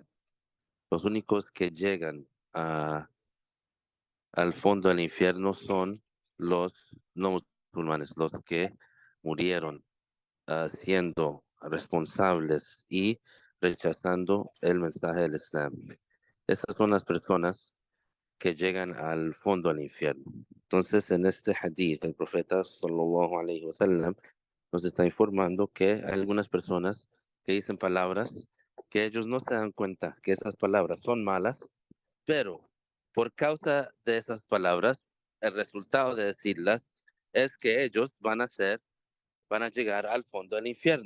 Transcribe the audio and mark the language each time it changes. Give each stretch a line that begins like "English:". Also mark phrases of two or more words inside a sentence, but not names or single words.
Spanish: Los únicos que llegan al fondo del infierno son los no musulmanes, los que murieron siendo responsables y rechazando el mensaje del Islam. Esas son las personas que llegan al fondo del infierno. Entonces, en este hadith, el profeta
Arabic: صلى الله عليه وسلم
Spanish: nos está informando que hay algunas personas que dicen palabras que ellos no se dan cuenta que esas palabras son malas, pero por causa de esas palabras, el resultado de decirlas es que ellos van a llegar al fondo del infierno.